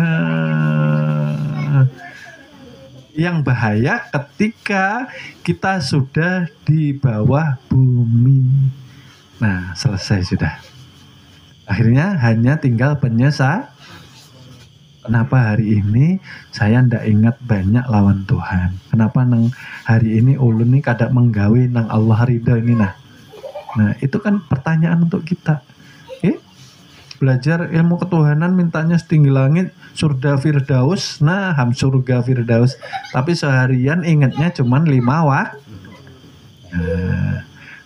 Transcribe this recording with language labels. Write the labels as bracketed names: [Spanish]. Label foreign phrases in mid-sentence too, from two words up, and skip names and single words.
[Indonesian] Nah, yang bahaya ketika kita sudah di bawah bumi. Nah, selesai sudah. Akhirnya hanya tinggal penyesal. Kenapa hari ini saya ndak ingat banyak lawan Tuhan? [Banjar] Kenapa nang hari ini ulun ini kada menggawe nang Allah ridho ini nah. [Indonesian] Nah, itu kan pertanyaan untuk kita. Belajar ilmu ketuhanan mintanya setinggi langit, surga firdaus. Nah, surga firdaus. Tapi seharian ingatnya cuma 5 waktu.